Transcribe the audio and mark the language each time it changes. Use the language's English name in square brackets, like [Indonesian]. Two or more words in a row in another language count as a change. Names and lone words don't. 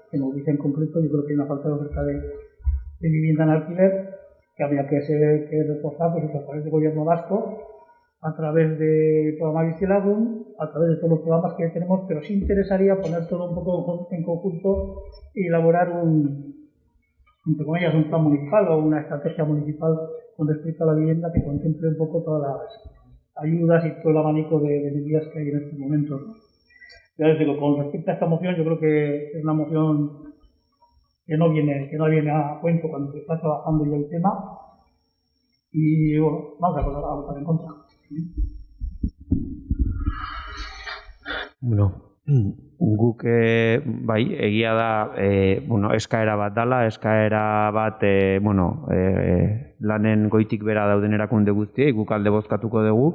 [Spanish] En lo que dice en concreto, yo creo que hay una falta de oferta de vivienda en alquiler que habría que reforzar pues, a través del Gobierno vasco, a través del programa Bizilagun, a través de todos los programas que tenemos, pero sí interesaría poner todo un poco en conjunto y elaborar entre comillas, un plan municipal o una estrategia municipal con respecto a la vivienda que contemple un poco todas las ayudas y todo el abanico de medidas que hay en estos momentos. Ya les digo, con respecto a esta moción, yo creo que es una moción que no viene a cuento cuando se está trabajando ya el tema. Y bueno, vamos a votar en contra. [Basque] Bueno, guk bai, egia da, eskaera bat dala, eskaera bat, lanen goitik bera dauden erakunde guztiei, guk alde bozkatuko dugu.